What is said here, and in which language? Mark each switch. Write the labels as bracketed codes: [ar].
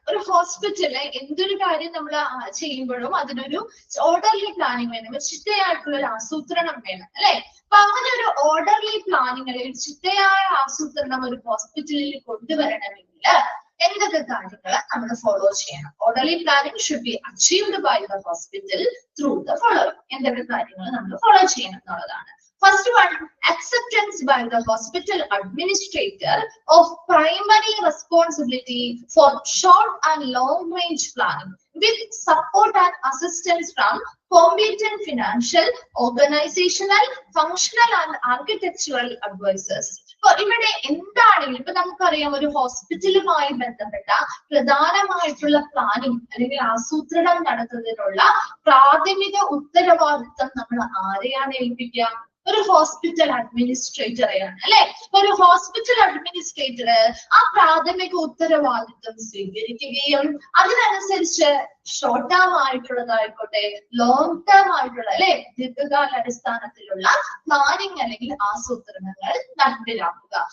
[ml] ഒരു ഹോസ്പിറ്റലില് എന്തൊരു കാര്യം നമ്മൾ ചെയ്യുമ്പോഴും അതിനൊരു ഓർഡർലി പ്ലാനിങ് വേണം, ഒരു ചിട്ടയായിട്ടുള്ള ഒരു ആസൂത്രണം വേണം, അല്ലെ? അപ്പൊ അങ്ങനെ ഒരു ഓർഡർലി പ്ലാനിങ് അല്ലെങ്കിൽ ചിട്ടയായ ആസൂത്രണം ഒരു ഹോസ്പിറ്റലിൽ കൊണ്ടുവരണമെങ്കിൽ എന്തൊക്കെ കാര്യങ്ങൾ നമ്മൾ ഫോളോ ചെയ്യണം? [en] Orderly planning should be achieved by the hospital through the following. [ml] എന്തൊക്കെ കാര്യങ്ങൾ നമ്മൾ ഫോളോ ചെയ്യണം എന്നുള്ളതാണ്. [en] First one, acceptance by the hospital administrator of primary responsibility for short and long range planning with support and assistance from competent financial, organizational, functional and architectural advisors. [ml] അപ്പൊ ഇവിടെ എന്താണെങ്കിലും ഇപ്പൊ നമുക്കറിയാം, ഒരു ഹോസ്പിറ്റലുമായി ബന്ധപ്പെട്ട പ്രധാനമായിട്ടുള്ള പ്ലാനിങ് അല്ലെങ്കിൽ ആസൂത്രണം നടത്തുന്നതിനുള്ള പ്രാഥമിക ഉത്തരവാദിത്തം നമ്മൾ ആരെയാണ് ഏൽപ്പിക്കുക? ഒരു ഹോസ്പിറ്റൽ അഡ്മിനിസ്ട്രേറ്ററെയാണ്, അല്ലെ? ഒരു ഹോസ്പിറ്റൽ അഡ്മിനിസ്ട്രേറ്റർ ആ പ്രാഥമിക ഉത്തരവാദിത്വം സ്വീകരിക്കുകയും അതിനനുസരിച്ച് ഷോർട്ട് ടേം ആയിട്ടുള്ളതായിക്കോട്ടെ ലോങ് ടേം ആയിട്ടുള്ള, അല്ലെ, ദീർഘകാല അടിസ്ഥാനത്തിലുള്ള പ്ലാനിങ് അല്ലെങ്കിൽ ആസൂത്രണങ്ങൾ നടപ്പിലാക്കുക.